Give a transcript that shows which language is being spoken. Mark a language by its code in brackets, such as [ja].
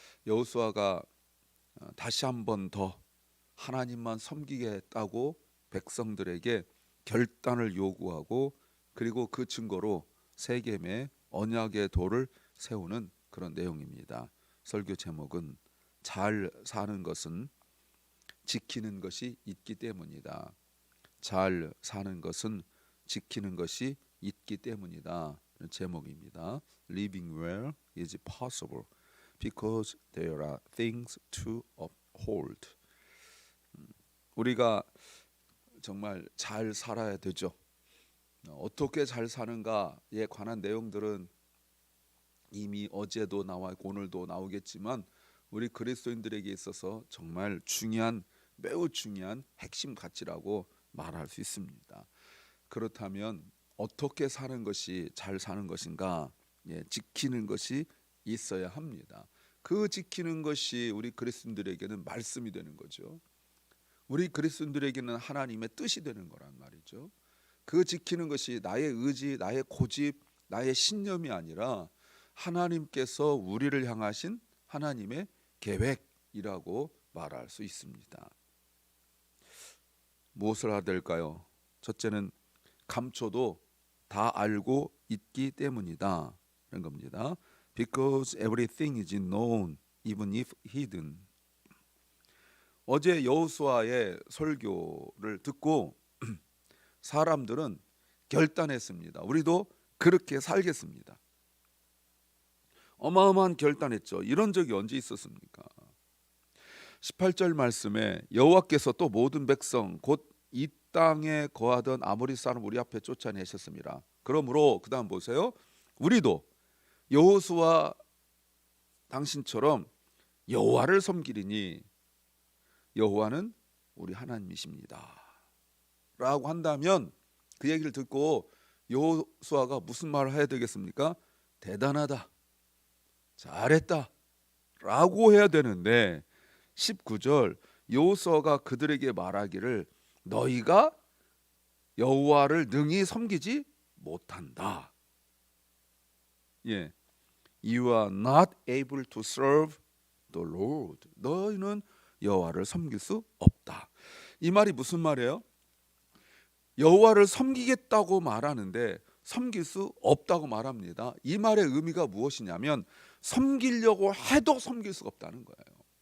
[ko] 여호수아가 다시 한 번 더 하나님만 섬기겠다고 백성들에게 결단을 요구하고 그리고 그 증거로 세겜에 언약의 돌을 세우는 그런 내용입니다. 설교 제목은 잘 사는 것은 지키는 것이 있기 때문이다. 잘 사는 것은 지키는 것이 있기 때문이다. 제목입니다. [en] Living well is possible because there are things to uphold. [ko] 우리가 정말 잘 살아야 되죠. 어떻게 잘 사는가에 관한 내용들은 이미 어제도 나왔고 오늘도 나오겠지만 우리 그리스도인들에게 있어서 정말 매우 중요한 핵심 가치라고 말할 수 있습니다. 그렇다면 어떻게 사는 것이 잘 사는 것인가? 지키는 것이 있어야 합니다. 그 지키는 것이 우리 그리스도인들에게는 말씀이 되는 거죠. 우리 그리스도인들에게는 하나님의 뜻이 되는 거란 말이죠. 그 지키는 것이 나의 의지, 나의 고집, 나의 신념이 아니라 하나님께서 우리를 향하신 하나님의 계획이라고 말할 수 있습니다. 무엇을 해야 될까요? 첫째는 감춰도 다 알고 있기 때문이다 라는 겁니다. [en] Because everything is known, even if hidden. [ko] 어제 여호수아의 설교를 듣고 사람들은 결단했습니다. 우리도 그렇게 살겠습니다. 어마어마한 결단했죠. 이런 적이 언제 있었습니까? 18절 말씀에 여호와께서 또 모든 백성 곧 이 땅에 거하던 아모리 사람 우리 앞에 쫓아내셨습니다. 그러므로 그 다음 보세요. 우리도 여호수아 당신처럼 여호와를 섬기리니 여호와는 우리 하나님이십니다 라고 한다면 그 얘기를 듣고 여호수아가 무슨 말을 해야 되겠습니까? 대단하다, 잘했다 라고 해야 되는데 19절 여호수아가 그들에게 말하기를 너희가 여호와를 능히 섬기지 못한다. 예, [en] You are not able to serve the Lord. [ko] 너희는 여호와를 섬길 수 없다. 이 말이 무슨 말이에요? 여호와를 섬기겠다고 말하는데 섬길 수 없다고 말합니다. 이 말의 의미가 무엇이냐면 섬기려고 해도 섬길 수가 없다는 거예요.